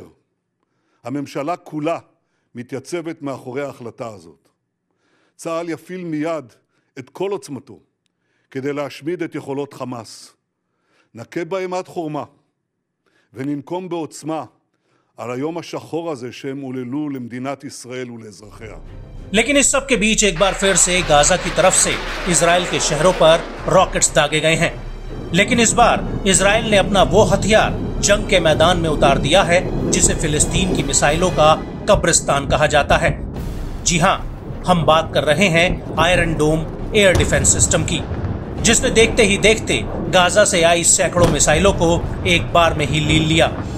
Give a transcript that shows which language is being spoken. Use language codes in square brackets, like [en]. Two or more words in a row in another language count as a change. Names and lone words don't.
[he] הממשלה כולה מתייצבת מאחורי ההחלטה הזאת. צה"ל יפעיל מיד את כל עוצמתו כדי להשמיד את יכולות חמאס. נכה בהם עד חורמה וננקום בעוצמה על היום השחור הזה שהם עוללו למדינת ישראל ולאזרחיה. [hi] लेकिन इस सब के बीच एक बार फिर से गाजा की तरफ से इजराइल के शहरों पर रॉकेट्स दागे गए हैं। लेकिन इस बार इजराइल ने अपना वो हथियार जंग के मैदान में उतार दिया है जिसे फिलिस्तीन की मिसाइलों का कब्रिस्तान कहा जाता है। जी हां, हम बात कर रहे हैं आयरन डोम [en] air defense system [hi] की, जिसने देखते ही देखते गाजा से आई सैकड़ों मिसाइलों को एक बार में ही लील लिया।